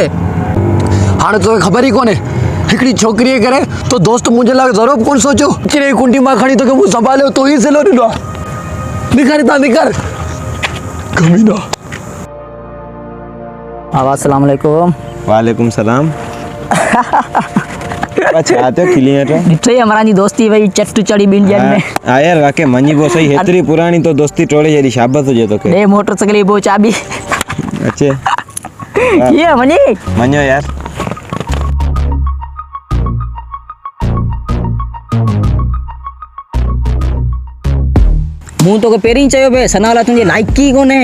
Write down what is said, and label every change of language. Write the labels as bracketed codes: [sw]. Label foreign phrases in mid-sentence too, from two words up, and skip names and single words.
[sd] हाणे तोखे ख़बर ई कोन्हे हिकिड़ी छोकिरीअ करे तो दोस्त मुंहिंजे लाइ ज़रूरु कोन सोचियो चिड़े कुंडी मां खणी तोखे मूं संभालियो तो ई सिलो ॾिनो आहे निकर हितां निकर कमीना [ar] السلام عليكم. وعليكم سلام. [sd] छा थियो खिली वेठो? ॾिठो ई हमारा जी दोस्ती भई चट चढ़ी ॿिनि ॼणनि में। हा यार वाकई मञी पो सही हेतिरी पुराणी तो दोस्ती टोड़े जहिड़ी शाबत हुजे तोखे। ॾे मोटरसाइकिल जी पो चाबी। अचे कीअं मञी? मञो यार। मूं तोखे पहिरीं ई चयो पिए सना वाला तुंहिंजी लाइक़ी कोन्हे।